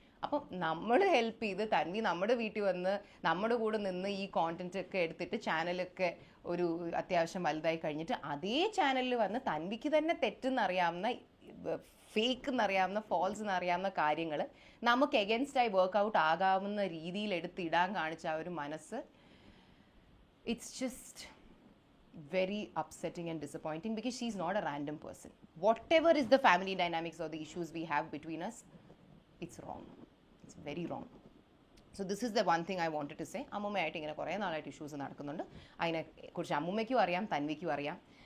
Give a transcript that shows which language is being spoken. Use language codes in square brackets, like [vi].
[ml] അപ്പം നമ്മൾ ഹെൽപ്പ് ചെയ്ത് തൻവി നമ്മുടെ വീട്ടിൽ വന്ന് നമ്മുടെ കൂടെ നിന്ന് ഈ കോണ്ടന്റ് ഒക്കെ എടുത്തിട്ട് ചാനലൊക്കെ ഒരു അത്യാവശ്യം വലുതായി കഴിഞ്ഞിട്ട് അതേ ചാനലിൽ വന്ന് തൻവിക്ക് തന്നെ തെറ്റെന്നറിയാവുന്ന, ഫേക്ക് എന്നറിയാവുന്ന, ഫോൾസ് എന്നറിയാവുന്ന കാര്യങ്ങൾ നമുക്ക് എഗൻസ്റ്റായി വർക്കൗട്ട് ആകാവുന്ന രീതിയിൽ എടുത്തിടാൻ കാണിച്ച ആ ഒരു മനസ്സ്, [en] It's just very upsetting and disappointing because she's not a random person. Whatever is the family dynamics or the issues we have between us, it's wrong. It's very wrong. So this is the one thing I wanted to say. [ml] അമ്മുമ്മയായിട്ട് ഇങ്ങനെ കുറേ നാളായിട്ട് issues നടക്കുന്നുണ്ട്. അതിനെക്കുറിച്ച് അമ്മുമ്മയ്ക്കും അറിയാം, തൻവിക്കും അറിയാം.